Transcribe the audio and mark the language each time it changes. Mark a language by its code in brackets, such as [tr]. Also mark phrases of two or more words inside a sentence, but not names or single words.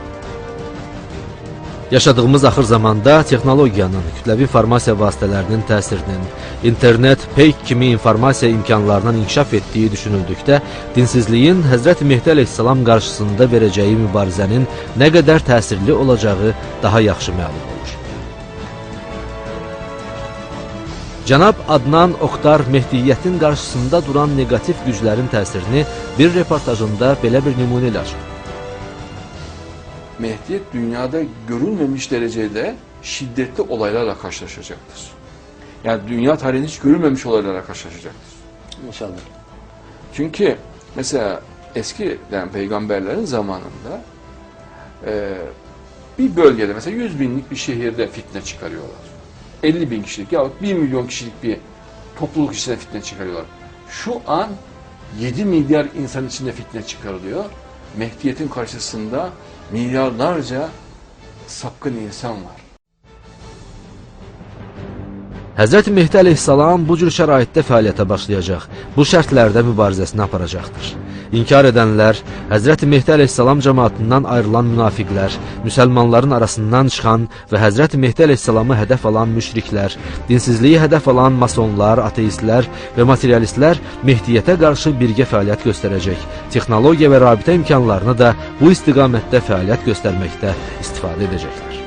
[az] Yaşadığımız axır zamanda texnologiyanın, kütləvi informasiya vasitələrinin təsirinin, internet, fake kimi informasiya imkanlarının inkişaf etdiyi düşünüldükdə, dinsizliyin Həzrət Mehdi əleyhissalam qarşısında verəcəyi mübarizənin nə qədər təsirli olacağı daha yaxşı məlum olur. Cənab Adnan Oktar Mehdiyyətin qarşısında duran negativ güclərin təsirini bir reportajında belə bir nümunə ilə açır. [tr] Mehdiyet dünyada görülmemiş derecede şiddetli olaylarla karşılaşacaktır. Yani dünya tarihinde hiç görülmemiş olaylarla karşılaşacaktır. İnşallah. Çünkü mesela eskiden peygamberlerin zamanında bir bölgede mesela 100 binlik bir şehirde fitne çıkarıyorlar. 50 bin kişilik yahut 1 milyon kişilik bir topluluk içinde fitne çıkarıyorlar. Şu an 7 milyar insan içinde fitne çıkarılıyor. Mehdiyet'in karşısında milyarlarca sapkın insan var. [az] Həzrət Mehdi əleyhissalam bu cür şəraitdə fəaliyyətə başlayacaq, bu şərtlərdə mübarizəsini aparacaqdır. İnkar edənlər, Həzrət Mehdi əleyhissalam cəmaatından ayrılan münafiqlər, müsəlmanların arasından çıxan və Həzrət Mehdi əleyhissalamı hədəf alan müşriklər, dinsizliyi hədəf alan masonlar, ateistlər və materialistlər Mehdiyyətə qarşı birgə fəaliyyət göstərəcək, texnologiya və rabitə imkanlarını da bu istiqamətdə fəaliyyət göstərməkdə istifadə edəcəklər.